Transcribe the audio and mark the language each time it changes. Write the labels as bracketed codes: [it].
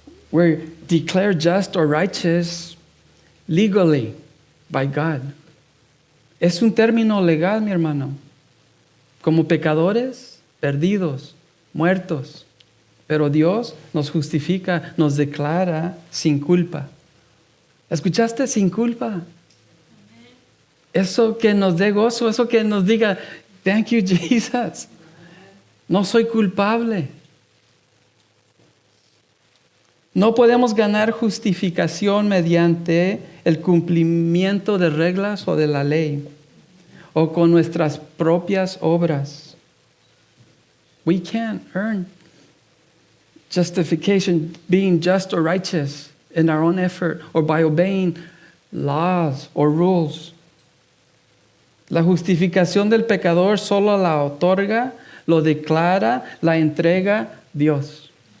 [en] We're declared just or righteous legally by God. [es] Es un término legal, mi hermano. Como pecadores, perdidos, muertos. Pero Dios nos justifica, nos declara sin culpa. ¿Escuchaste? Sin culpa. Eso que nos dé gozo, eso que nos diga, [en] thank you, Jesus. [es] No soy culpable. No podemos ganar justificación mediante el cumplimiento de reglas o de la ley o con nuestras propias obras. [en] We can't earn justification, being just or righteous in our own effort or by obeying laws or rules. [es] La justificación del pecador solo la otorga, lo declara, la entrega Dios.